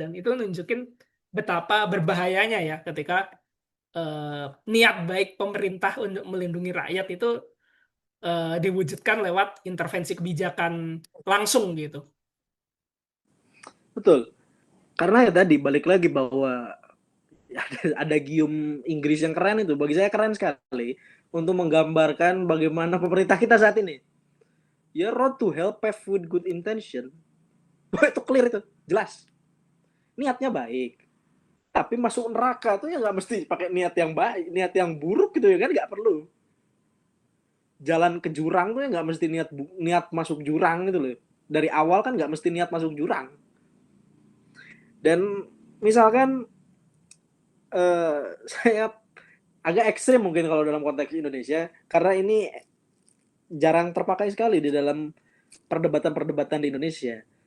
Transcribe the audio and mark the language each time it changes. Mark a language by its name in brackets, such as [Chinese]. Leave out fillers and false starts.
[Indonesian] Dan itu nunjukin betapa berbahayanya ya ketika niat baik pemerintah untuk melindungi rakyat itu diwujudkan lewat intervensi kebijakan langsung gitu. Betul. Karena ya tadi balik lagi bahwa ada gium Inggris yang keren itu. Bagi saya keren sekali untuk menggambarkan bagaimana pemerintah kita saat ini. [English] Ya road to hell paved with good intention. [Indonesian] Itu clear itu, jelas. Niatnya baik. Tapi masuk neraka tuh ya nggak mesti pakai niat yang baik, niat yang buruk gitu ya kan nggak perlu. Jalan ke jurang tuh ya nggak mesti niat masuk jurang gitu loh. Dari awal kan nggak mesti niat masuk jurang. Dan misalkan saya agak ekstrim mungkin kalau dalam konteks Indonesia karena ini jarang terpakai sekali di dalam perdebatan-perdebatan di Indonesia.